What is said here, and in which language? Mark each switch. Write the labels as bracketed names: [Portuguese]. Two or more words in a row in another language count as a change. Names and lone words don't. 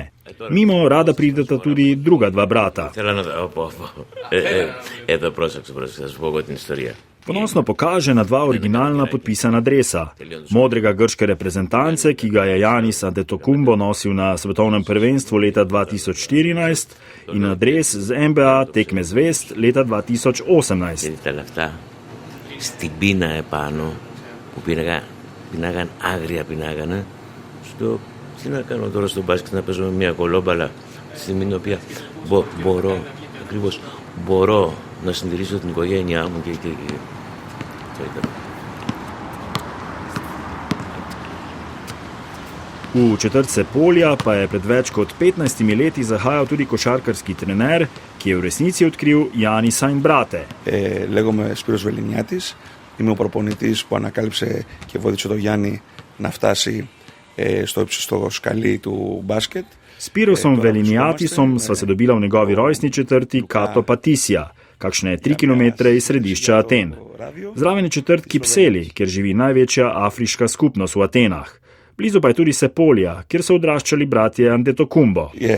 [Slovenian] Mimo rada prideta tudi druga dva brata. Ponosno pokaže na dva originalna podpisana dresa. Modrega grške reprezentance, ki ga je Janis Antetokounmpo nosil na svetovnem prvenstvu leta 2014 in na dres z NBA tekme zvezd leta 2018. [Greek] Στην πίνα επάνω που πίναγαν άγρια πίναγανε. Τι να κάνω τώρα στο μπάσκετ, να παίζω με μια κολόμπαλα στη στιγμή την οποία μπορώ να συντηρήσω την οικογένειά μου και [Slovenian] V četrt Sepolja pa je pred več kot 15 leti zahajal tudi košarkarski trener, ki je v resnici odkril Janisa in brate. [Greek] Λέγομαι Σπύρος Βεληνιάτης, είμαι ο προπονητής που ανακάλυψε και βοήθησε τον Γιάννη να φτάσει στο ύψιστο σκαλί του μπάσκετ. [Slovenian] S Spirosom Veliniatisom sva se dobila v njegovi rojstni četrti Kato Patisija, kakšne 3 km iz središča Aten. Zraven je četrt Kipseli, kjer živi največja afriška skupnost v Atenah. Blizu pa je tudi Sepolja, kjer so odraščali bratje Antetokounmpo.